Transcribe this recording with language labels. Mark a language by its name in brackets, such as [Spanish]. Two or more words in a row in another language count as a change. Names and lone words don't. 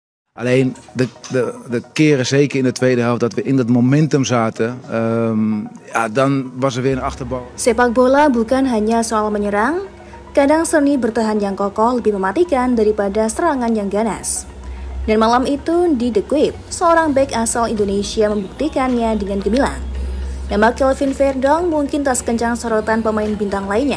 [Dutch] Alleen de keren, zeker in de tweede helft, dat we in dat momentum zaten, ja, dan was er weer een achterbal. [Indonesian] Sepak bola bukan hanya soal menyerang, kadang seni bertahan yang kokoh lebih mematikan daripada serangan yang ganas. Dan malam itu di The Kuip, seorang bek asal Indonesia membuktikannya dengan gemilang. Nama Kelvin Verdonk mungkin tak sekencang sorotan pemain bintang lainnya.